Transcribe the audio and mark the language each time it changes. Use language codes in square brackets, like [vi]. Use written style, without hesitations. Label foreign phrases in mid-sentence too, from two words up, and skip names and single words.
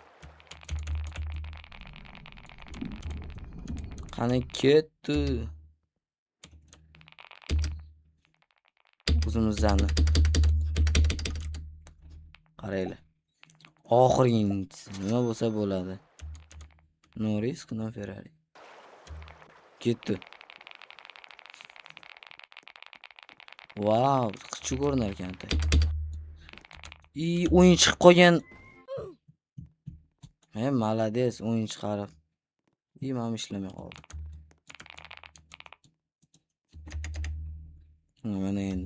[uz] Qani ketdi. O'zimizni qaraylar. Oxirgi nima bo'lsa bo'ladi. [en] No risk, no Ferrari. [uz] Ketdi. Wow, qichib ko'rinar ekan. O'yin chiqib qolgan. Malades, o'yin chiqarib. Mana ishlamay qoldi. Mana endi.